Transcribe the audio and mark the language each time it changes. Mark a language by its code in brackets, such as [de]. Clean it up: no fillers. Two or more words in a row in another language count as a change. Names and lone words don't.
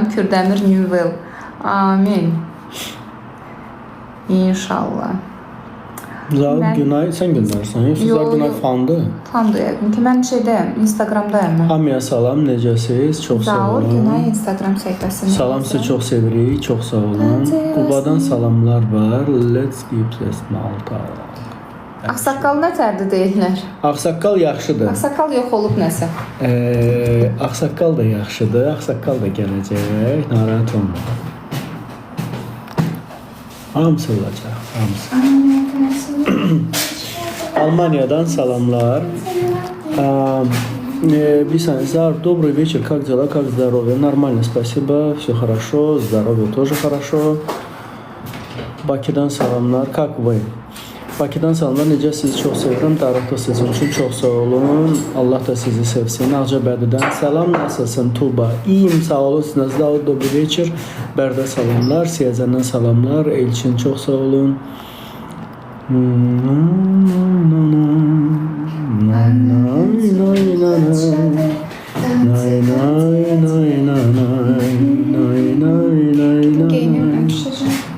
[az] Kürdəmir Newell. Amin. İnşallah. Zaur Mən- Günay sən göndərsən. Yoxsa Yo, Zaur Günay yo. fandır. Fandır yəqin ki, mən şeydəyəm, Instagramdayım mən. Hamıya salam, necəsiz? Çox sağ Zaur olun. Günay Instagram səhifəsində. Salam sizə çox sevirik, çox sağ olun. Qubadan salamlar var. [en] Let's keep this Malta. [az] Ağsaqqal nətərdir deyirlər. Ağsaqqal yaxşıdır. Ağsaqqal yox olub nəsə. Ağsaqqal da yaxşıdır. Ağsaqqal da gələcək. Narahat olma. Hamısı olacaq. Hamısı. Almaniyadan salamlar. [tr] Bir saniye, [ru] Зар, добрый вечер, как дела, как здоровье? Нормально, спасибо, все хорошо, здоровье тоже хорошо. [az] Bakıdan salamlar, [ru] как вы? [az] Bakıdan salamlar, necə sizi çox sevirəm, Darıqda sizin üçün çox sağ olun. Allah da sizi sevsin. Ağcabədidən salam, nasılsın Tuba? İyiyim, sağ olun, sizə [ru] добрый вечер. [az] Bərdə salamlar, Siyazəndən salamlar, Elçin çox sağ olun. Geyinirəm, düşəcəm.